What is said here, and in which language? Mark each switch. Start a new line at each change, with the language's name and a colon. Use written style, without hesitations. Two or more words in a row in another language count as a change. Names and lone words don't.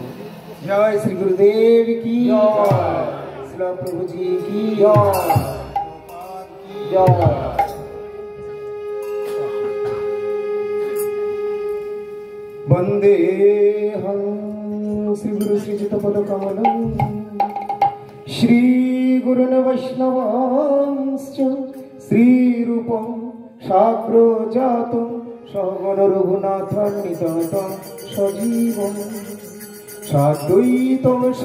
Bangla: জয় শ্রী গুরুদেব কি জয়, শ্রী প্রভুজি কি জয়।
Sanskrit: वन्देऽहं श्रीगुरुश्रीयुतपदकमलं श्रीगुरुन् वैष्णवांश्च श्रीरूपं साग्रजातं सगणरघुनाथान्वितं सजीवं साद्वैतं